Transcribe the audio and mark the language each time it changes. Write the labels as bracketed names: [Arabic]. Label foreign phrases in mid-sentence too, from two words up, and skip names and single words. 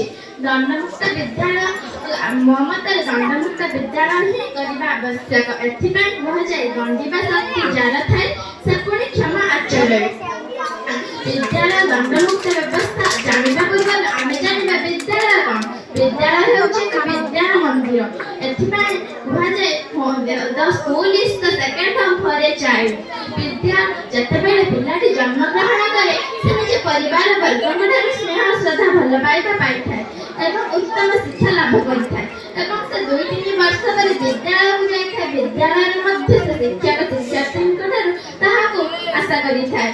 [Odia] ଦଣ୍ଡମୁକ୍ତ ବିଦ୍ୟାଳୟ ମୋ ମତରେ ଦଣ୍ଡମୁକ୍ତ ବିଦ୍ୟାଳୟ ହିଁ କରିବା ଆବଶ୍ୟକ। ଏଥିପାଇଁ କୁହାଯାଏ ଦଣ୍ଡିବା ଶକ୍ତି ଯାର ଥାଏ ସେ ପୁଣି କ୍ଷମା ଆଚରେ। ବିଦ୍ୟାଳୟ ଦଣ୍ଡମୁକ୍ତ ବ୍ୟବସ୍ଥା ଜାଣିବା ପୂର୍ବରୁ ଆମେ ଜାଣିବା ବିଦ୍ୟାଳୟ କ'ଣ। ବିଦ୍ୟାଳୟ ହେଉଛି ଏକ ବିଦ୍ୟାର ମନ୍ଦିର। ଏଥିପାଇଁ କୁହାଯାଏ [English] the school is the second home for a child। [Odia] ବିଦ୍ୟା ଯେତେବେଳେ ପିଲାଟି ଜନ୍ମଗ୍ରହଣ କରେ ସେ ନିଜ ପରିବାର ବର୍ଗଙ୍କ ଠାରୁ ସ୍ନେହ ଶ୍ରଦ୍ଧା ଭଲ ପାଇବା ପାଇଥାଏ ଏବଂ ଉତ୍ତମ ଶିକ୍ଷା ଲାଭ କରିଥାଏ ଏବଂ ସେ 2-3 ବର୍ଷ ପରେ ବିଦ୍ୟାଳୟକୁ ଯାଇଥାଏ। ବିଦ୍ୟାଳୟରେ ମଧ୍ୟ ସେ ଶିକ୍ଷକ ଶିକ୍ଷାର୍ଥୀଙ୍କ ଠାରୁ ତାହାକୁ ଆଶା କରିଥାଏ।